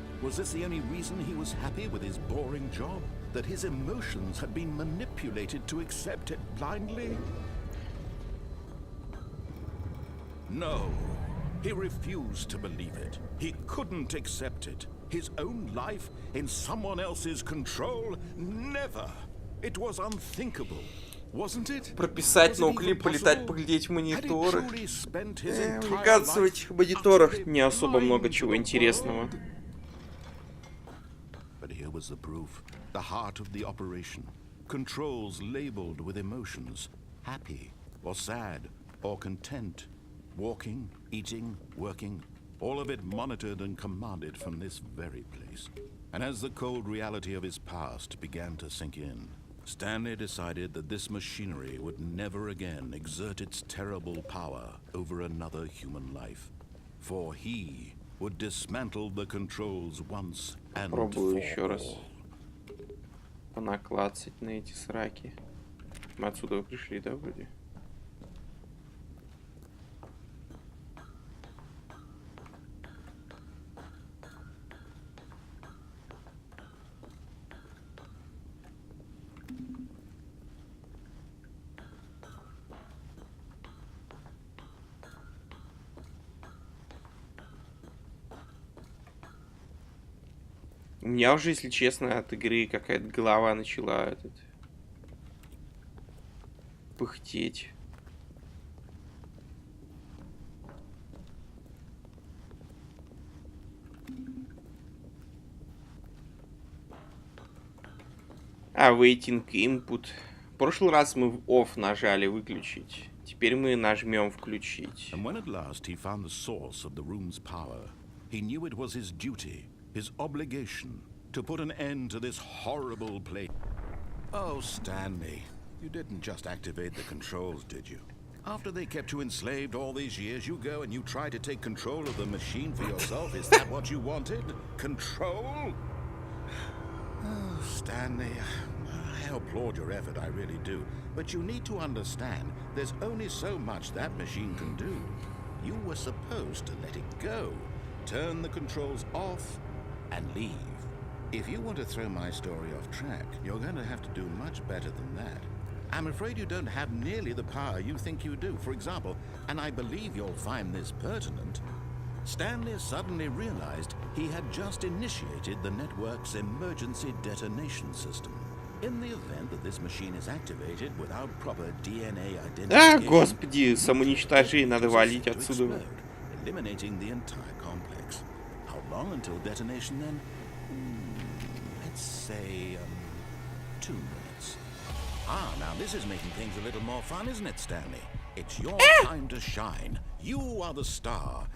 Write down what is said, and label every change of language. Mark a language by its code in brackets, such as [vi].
[en] Was this the only reason he was happy with his boring job? That his emotions had been manipulated to accept it blindly? No. He refused to believe it. He couldn't accept it. His own life in someone else's control? Never. It was unthinkable. Wasn't it? [ru] Прописать ноуклип, полетать, поглядеть в мониторы. Мне кажется, в этих мониторах не особо много чего интересного. [en] But here was the proof. The heart of the operation. Controls labeled with emotions. Happy or sad or content. Walking, eating, working. All of it monitored and commanded from this very place. And as the cold reality of his past began to sink in, Stanley decided that this machinery would never again exert its terrible power over another human life. For he would dismantle the controls once and for all. [ru] Понаклацать на эти сраки. Мы отсюда пришли, да, вроде? У меня уже, если честно, от игры какая-то голова начала пыхтеть. [en] Waiting input. [ru] В прошлый раз мы в off нажали выключить. Теперь мы нажмем включить. [en] And when at last he found the source of the room's power, he knew it was his duty, his obligation, to put an end to this horrible place. Oh, Stanley, you didn't just activate the controls, did you? After they kept you enslaved all these years, you go and you try to take control of the machine for yourself. Is that what you wanted? Control? Oh, Stanley, I applaud your effort, I really do. But you need to understand, there's only so much that machine can do. You were supposed to let it go, turn the controls off, and leave. If you want to throw my story off track, you're going to have to do much better than that. I'm afraid you don't have nearly the power you think you do. For example, and I believe you'll find this pertinent, Stanley suddenly realized he had just initiated the network's emergency detonation system. In the event that this machine is activated without proper DNA identification, [ru] господи, самоуничтожение, надо валить отсюда. [en] Eliminating the entire complex. How long until detonation then? Let's say 2 minutes. Ah, now this is making things a little more fun, isn't it, Stanley? It's your time to shine. You are the star.